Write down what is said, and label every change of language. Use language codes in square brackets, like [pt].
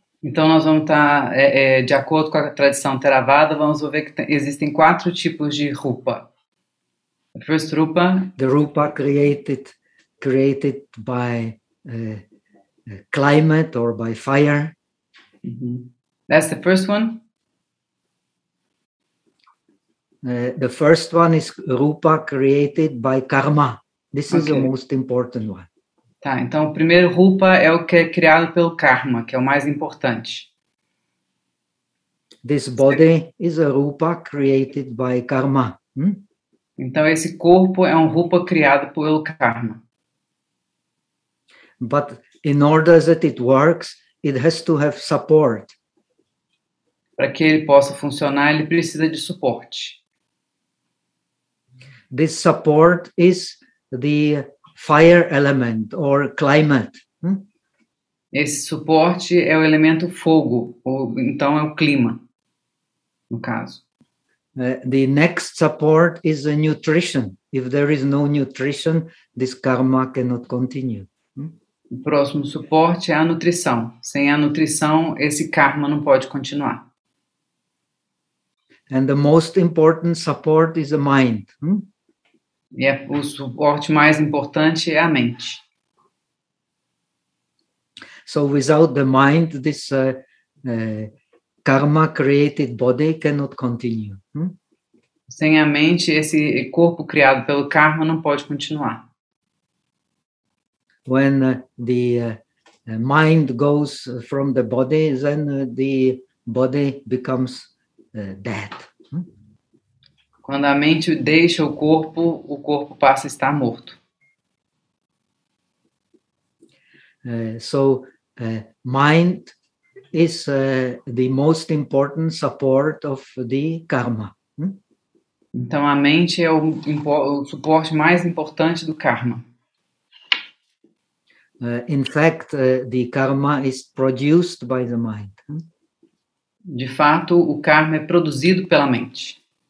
[pt] Então, nós vamos estar, de acordo com a tradição Theravada, vamos ver que existem quatro tipos de rupa. [en] A first rupa. The Rupa created by climate or by fire. That's the first one. The first one is Rupa created by karma. This is the Ok. most important one. [pt] Tá, então o primeiro rupa é o que é criado pelo karma, que é o mais importante. [en] This body is a rupa created by karma. [pt] Então esse corpo é um rupa criado pelo karma. [en] But in order that it works, it has to have support. [pt] Para que ele possa funcionar, ele precisa de suporte. [en] This support is the fire element or climate. [pt] Esse suporte é o elemento fogo, ou então é o clima, no caso. [en] The next support is a nutrition. If there is no nutrition, this karma cannot continue. [pt] O próximo suporte é a nutrição. Sem a nutrição, esse karma não pode continuar. [en] And the most important support is the mind. [pt] E o suporte mais importante é a mente. [en] So without the mind, this karma created body cannot continue. [pt] Sem a mente, esse corpo criado pelo karma não pode continuar. [en] When the mind goes from the body, then the body becomes dead. [pt] Quando a mente deixa o corpo passa a estar morto. [en] Mind is the most important support of the karma. [pt] Então, a mente é o suporte mais importante do karma. [en] In fact, the karma is produced by the mind. [pt] De fato, o karma é produzido pela mente.